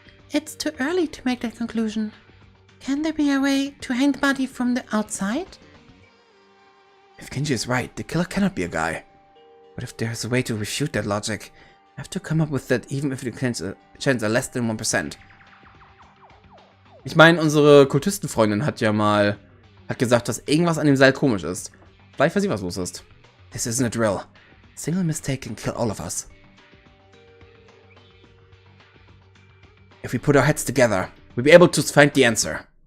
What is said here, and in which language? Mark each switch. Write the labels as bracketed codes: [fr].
[en] It's too early to make that conclusion. Can there be a way to hang the body from the outside? If Kinji is right, the killer cannot be a guy. But if there's a way to refute that logic, I have to come up with that even if the chance are less than 1%. [de] Ich meine, unsere Kultistenfreundin hat ja mal gesagt, dass irgendwas an dem Seil komisch ist. Vielleicht weiß sie, was los ist. [en] This isn't a drill. A single mistake can kill all of us. If we put our heads together, we'll be able to find the answer.